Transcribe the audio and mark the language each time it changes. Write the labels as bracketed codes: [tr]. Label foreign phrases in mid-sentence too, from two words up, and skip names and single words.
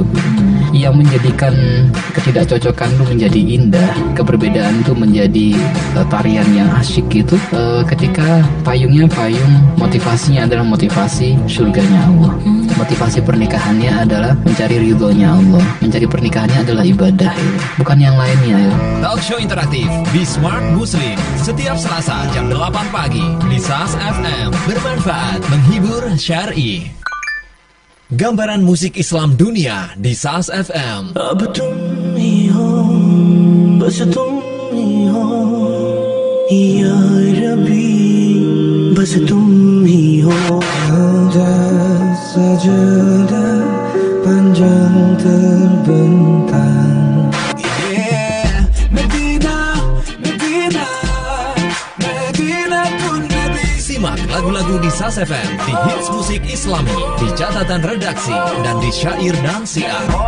[id] Yang menjadikan ketidakcocokan itu menjadi indah, keberbedaan itu menjadi tarian yang asyik gitu, ketika payung motivasinya adalah motivasi surganya Allah. Motivasi pernikahannya adalah mencari ridhonya Allah. Mencari pernikahannya adalah ibadah, bukan yang lainnya ya. Talk show interaktif di Smart Muslim setiap Selasa jam 8 pagi di SAS FM. Bermanfaat, menghibur, syar'i. Gambaran musik Islam dunia di SAS FM. [hi] अब तुम ही हो, बस तुम ही हो, या रबी बस तुम ही हो [id] sajadah panjang terbentang. Yeah, Medina, Medina, Medina pun Nabi. Simak lagu-lagu di SAS FM di Hits Musik Islami, di catatan redaksi dan di syair dan syiar.